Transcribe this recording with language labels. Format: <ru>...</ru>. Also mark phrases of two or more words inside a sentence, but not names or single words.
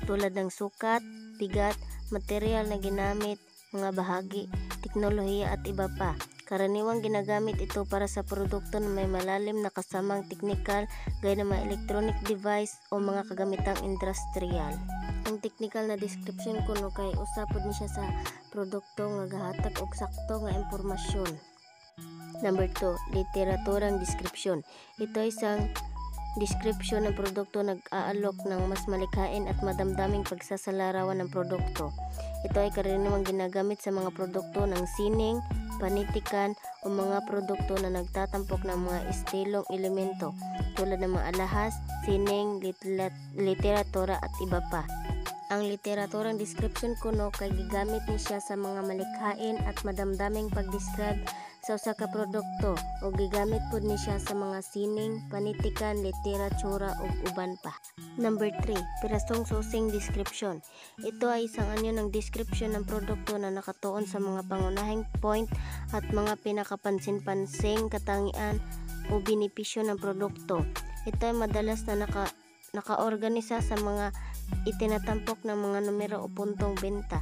<tl>tulad ng sukat, bigat, material na ginamit, mga bahagi, teknolohiya at iba pa. Karaniwang ginagamit ito para sa produkto na may malalim na kasamang teknikal gaya ng mga</tl> <en>electronic device</en> <tl>o mga kagamitang industrial.</tl> <ceb>Ang technical na description kuno kay usapod ni siya sa produkto nga gahatag og sakto nga impormasyon.</ceb> <tl>Number 2, literaturang description. Ito ay isang description ng produkto nag-aalok ng mas malikhain at madamdaming pagsasalarawan ng produkto. Ito ay karaniwang ginagamit sa mga produkto ng sining, panitikan o mga produkto na nagtatampok ng mga estilong elemento tulad ng mga alahas, sining, literatura at iba pa.</tl> <ceb>Ang literaturang description kuno kay gigamit ni siya sa mga malikhain at madamdaming pag-describe sa usa ka produkto o gigamit pud ni siya sa mga sining, panitikan, literatura ug uban pa.</ceb> <tl>Number 3, pirasong susing description. Ito ay isang anyo ng description ng produkto na nakatuon sa mga pangunahing point at mga pinakapansin-pansing katangian o benepisyo ng produkto. Ito ay madalas na nakaorganisa sa mga itinatampok ng mga numero o puntong benta.</tl>